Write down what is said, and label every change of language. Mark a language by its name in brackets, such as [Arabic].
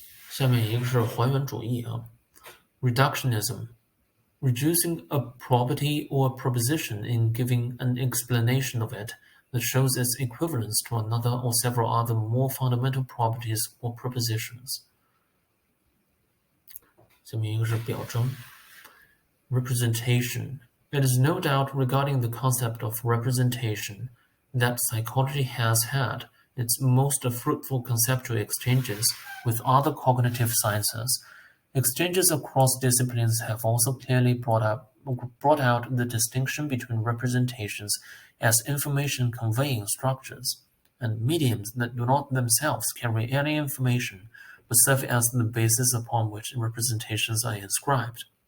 [Chinese] 下面一个是还原主义啊 [English] ，reductionism, reducing a property or proposition in giving an explanation of it that shows its equivalence to another or several other more fundamental properties or propositions. [Chinese] 下面一个是表征 representation. [English] It is no doubt regarding the concept of representation that psychology has had its most fruitful conceptual exchanges with other cognitive sciences. Exchanges across disciplines have also clearly brought out the distinction between representations as information-conveying structures and mediums that do not themselves carry any information but serve as the basis upon which representations are inscribed.